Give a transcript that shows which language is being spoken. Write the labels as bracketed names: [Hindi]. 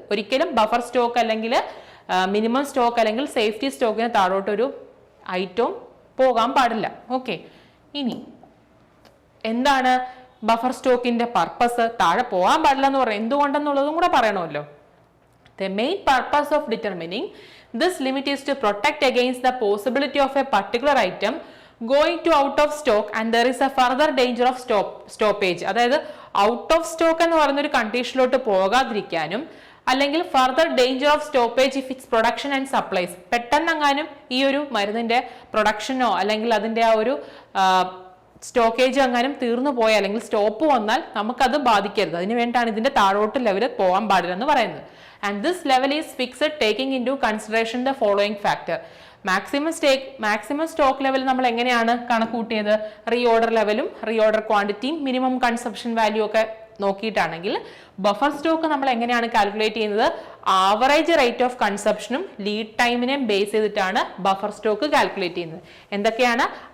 [Malayalam] ഒരിക്കലും buffer stock അല്ലെങ്കിൽ minimum stock അല്ലെങ്കിൽ സേഫ്റ്റി സ്റ്റോക്കിന് താഴോട്ടൊരു ഐറ്റവും പോകാൻ പാടില്ല. ഓക്കെ, ഇനി എന്താണ് ബഫർ സ്റ്റോക്കിന്റെ പർപ്പസ്? താഴെ പോകാൻ പാടില്ല എന്ന് പറയാം, എന്തുകൊണ്ടെന്നുള്ളതും കൂടെ പറയണമല്ലോ. [English] The main purpose of determining this limit is to protect against the possibility of a particular item going to out of stock and there is a further danger of stoppage. [Malayalam] അതായത് out of stock എന്ന് പറയുന്ന ഒരു കണ്ടീഷനിലോട്ട് പോകാതിരിക്കാനും അല്ലെങ്കിൽ [English] Further danger of stoppage if its production and supplies. [Malayalam] പെട്ടെന്നെങ്ങാനും ഈ ഒരു മരുന്നിന്റെ പ്രൊഡക്ഷനോ അല്ലെങ്കിൽ അതിന്റെ ആ ഒരു സ്റ്റോക്കേജ് എങ്ങാനും തീർന്നു പോയാൽ അല്ലെങ്കിൽ സ്റ്റോപ്പ് വന്നാൽ നമുക്കത് ബാധിക്കരുത്. അതിന് വേണ്ടിയിട്ടാണ് ഇതിന്റെ താഴോട്ട് ലെവൽ പോകാൻ പാടില്ല എന്ന് പറയുന്നത്. [English] And this level is fixed taking into consideration the following factor. [Malayalam] maximum stock level നമ്മൾ എങ്ങനെയാണ് കണക്കൂട്ടിയത്? റീഓർഡർ ലെവലും റീഓർഡർ ക്വാണ്ടിറ്റിയും മിനിമം കൺസംഷൻ വാല്യൂ ഒക്കെ നോക്കിയിട്ടാണെങ്കിൽ ബഫർ സ്റ്റോക്ക് നമ്മൾ എങ്ങനെയാണ് കാൽക്കുലേറ്റ് ചെയ്യുന്നത്? Average rate of കൺസംഷനും lead ടൈമിനെയും base ചെയ്തിട്ടാണ് ബഫർ സ്റ്റോക്ക് കാൽക്കുലേറ്റ് ചെയ്യുന്നത്. എന്തൊക്കെയാണ്?